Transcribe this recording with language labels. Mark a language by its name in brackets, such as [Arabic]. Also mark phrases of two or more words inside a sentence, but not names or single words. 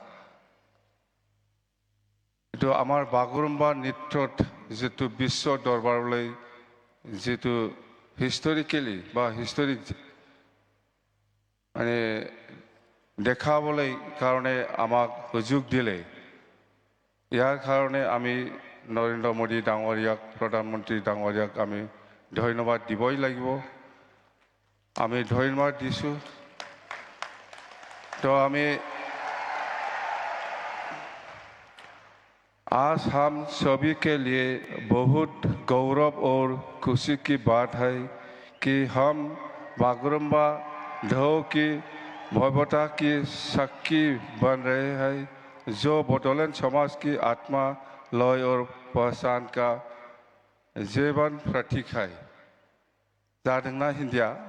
[Assamese] এইটো আমাৰ বাগৰুম্বা নৃত্যত যিটো বিশ্ব দৰবাৰলৈ যিটো হিষ্টৰিকেলি বা হিষ্টৰিক মানে দেখাবলৈ কাৰণে আমাক সুযোগ দিলে ইয়াৰ কাৰণে আমি নৰেন্দ্ৰ মোদী ডাঙৰীয়াক প্ৰধানমন্ত্ৰী ডাঙৰীয়াক আমি ধন্যবাদ দিবই লাগিব আমি ধন্যবাদ দিছোঁ [Hindi] तो हमें आज हम सभी के लिए बहुत गौरव और खुशी की बात है कि हम बागरुम्बा ढोल की भव्यता की साक्षी बन रहे हैं जो बडोलेंड समाज की आत्मा लय और पहचान का जीवन प्रतीक है जादोंना हिंदिया